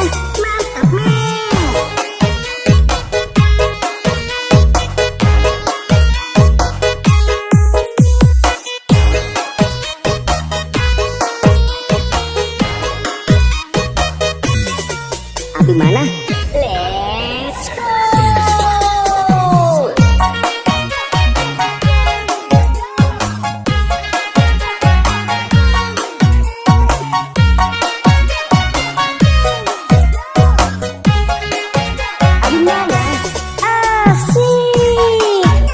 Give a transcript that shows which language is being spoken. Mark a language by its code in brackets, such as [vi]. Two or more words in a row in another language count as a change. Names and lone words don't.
[id] Mantap men. Abi mana? [en] Let's go. [id] Abi mana? Asik.